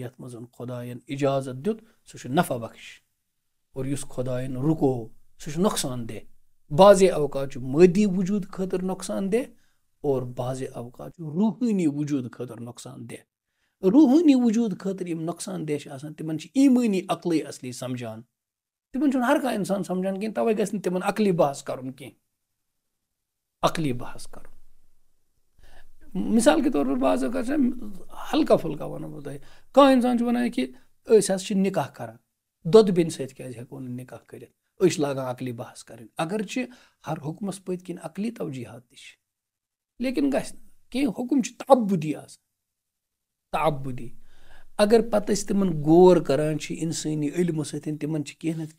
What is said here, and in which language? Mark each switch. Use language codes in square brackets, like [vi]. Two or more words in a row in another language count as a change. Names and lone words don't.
[ks] یَتھ منٛز خۄدایَن اِجازت دیُت سُہ چھُ نفع بخش اور یُس خۄدایَن رُکو سُہ چھُ نۄقصان دہ بعضے اوقات چھُ مٲدی وجوٗد خٲطرٕ نۄقصان دہ اور بعضے اوقات چھُ روحٲنی وجوٗد خٲطرٕ نۄقصان دہ روحٲنی وجوٗد خٲطرٕ یِم نۄقصان دہ چھِ آسان تِمن چھِ ایٖمٲنی عقلٕے اصلی سمجھان تِمن چھُنہٕ ہر کانٛہہ اِنسان سمجھان کینٛہہ تَوَے گژھِ نہٕ تِمن عقلی بحث کَرُن کینٛہہ عقلی بحث کَرُن [ur] مِثال کے طور پر [ks] بعض اوقات چھِ ہلکا پھُلکا وَنو بہٕ تۄہہِ کانٛہہ اِنسان چھُ وَنان کہِ أسۍ حظ چھِ نِکاح کَران دۄدٕ بیٚنہِ سۭتۍ کیٛازِ ہٮ۪کو نہٕ نِکاح کٔرِتھ أسۍ چھِ لاگان عقلی بحث کَرٕنۍ اگر چھِ ہر حُکمَس پٔتۍ کِنۍ عقلی توجیٖحات تہِ چھِ لیکِن گژھِ نہٕ کینٛہہ حُکُم چھِ تعبُدی آسان تعبُدی اگر پَتہٕ أسۍ تِمن غور کران چھِ اِنسٲنی علمہٕ سۭتۍ تِمن چھِ کینٛہہ نتہٕ